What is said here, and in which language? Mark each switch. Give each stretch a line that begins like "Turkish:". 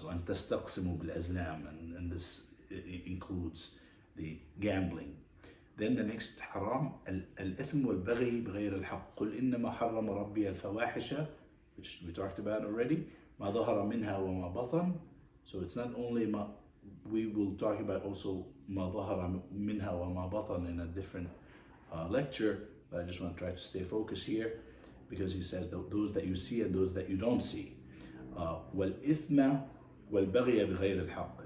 Arabic: وَأَن تَسْتَقْسِمُوا بِالْأَزْلَامِ,
English: and this includes the gambling. Then the next haram,
Arabic: الإثم والبغي بغير الحق قل إنما حرم ربي الفواحش,
English: which we talked about already,
Arabic: ما ظهر منها وما بطن.
English: So it's not only we will talk about also
Arabic: ما ظهر منها وما بطن
English: in a different lecture, but I just want to try to stay focused here, because he says that those that you see and those that you don't see.
Arabic: والإثم والبغي بغير الحق.